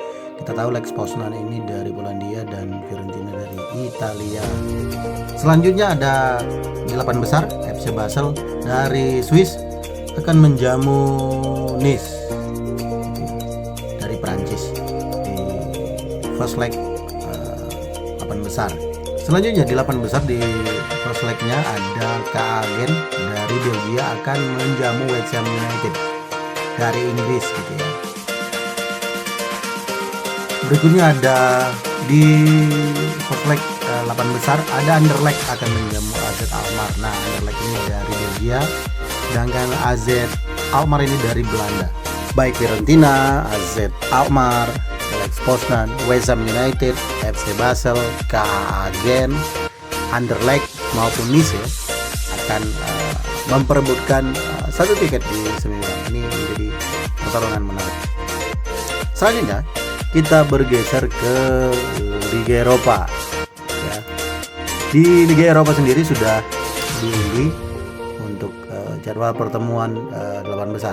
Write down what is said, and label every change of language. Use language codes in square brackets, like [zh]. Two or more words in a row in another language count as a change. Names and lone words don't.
[id] Kita tahu Lech Poznan ini dari Polandia dan Fiorentina dari Italia. Selanjutnya ada 8 besar FC Basel dari Swiss akan menjamu Nice dari Prancis di [en] first leg [id] 8 besar. Selanjutnya di 8 besar di [en] first legnya [id] ada KA Gent dari Belgia akan menjamu West Ham United dari Inggris gitu ya. Berikutnya ada di [en] first leg [id] 8 besar ada Anderlecht akan menjamu AZ Alkmaar. Nah, Anderlecht ini dari Belgia, sedangkan AZ Alkmaar ini dari Belanda. Baik Fiorentina, AZ Alkmaar, Lech Poznan, West Ham United, FC Basel, KA Gent, Anderlecht maupun Nice ya, akan memperebutkan satu tiket di semifinal. Ini menjadi pertarungan menarik. Selanjutnya kita bergeser ke Liga Eropa ya. Di Liga Eropa sendiri sudah diundi untuk jadwal pertemuan 8 besar.